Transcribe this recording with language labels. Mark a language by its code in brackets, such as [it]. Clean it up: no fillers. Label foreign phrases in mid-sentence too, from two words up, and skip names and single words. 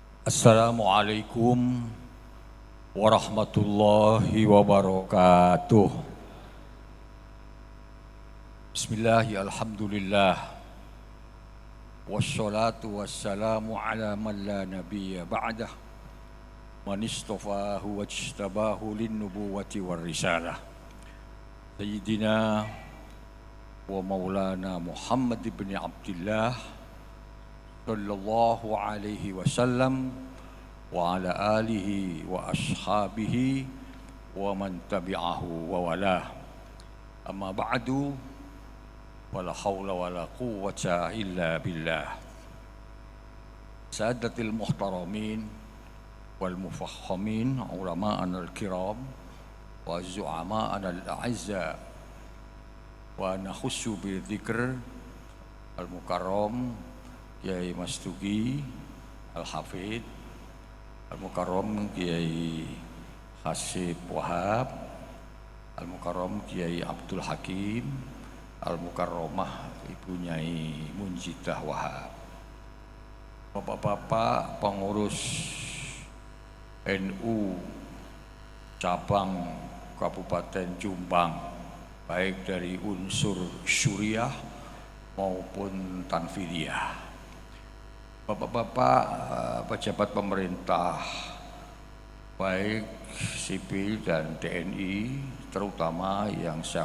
[ar] السلام عليكم ورحمة الله وبركاته. بسم الله الرحمن الرحيم. Alhamdulillah. والصلاة والسلام على من لا نبي بعده. من اصطفاه واجتباه للنبوة والرسالة. سيدنا ومولانا محمد بن عبد الله صلى الله عليه وسلم وعلى آله وأصحابه ومن تبعه ووالاه. أما بعد، ولا حول ولا قوة إلا بالله. سادات المحترمين والمفهمين، علماءنا الكرام وزعماءنا الأعزاء، ونخص بذكر المكرم Kiai Mastuki الحافظ المكرم Kiai Hasib Wahab, Al-Mukarram Kiai Abdul Hakim, Al-Mukarramah Ibu Nyai Munjidah Wahab, [id] Bapak-bapak pengurus NU cabang Kabupaten Jombang, baik dari unsur Syuriah maupun Tanfidiyah, Bapak-bapak pejabat pemerintah baik sipil dan TNI, terutama yang saya